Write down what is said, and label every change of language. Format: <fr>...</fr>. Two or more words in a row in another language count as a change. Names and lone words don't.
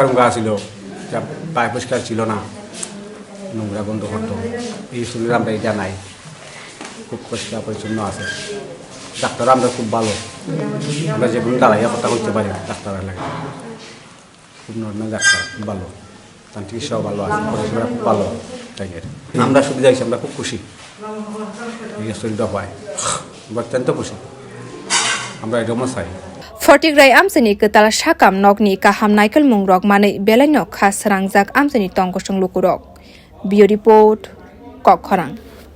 <bn>রুঙ্গা ছিল যা পায় পরিষ্কার ছিল না নোংরা বন্ধ করতো এই হসপিটালে আমরা এটা নাই খুব পরিষ্কার পরিচ্ছন্ন আছে ডাক্তার আমরা খুব ভালো আমরা যেগুলো দাঁড়াইয়া কথা করতে পারি ডাক্তারের লাগে খুব নর্মাল ডাক্তার খুব ভালো তার চিকিৎসাও ভালো আছে পরিষেবা খুব ভালো তাই আমরা সুবিধা হয়েছি আমরা খুব খুশি এই হসপিটালটা পাই অত্যন্ত খুশি আমরা এরকম চাই</bn> <trp>Fatik rai amchaini kwtal shakam nogni kaham naikal mungrok manai belaino swrangjak amchaini tongkosong lukurok. Bio report Kokkhorang.</trp>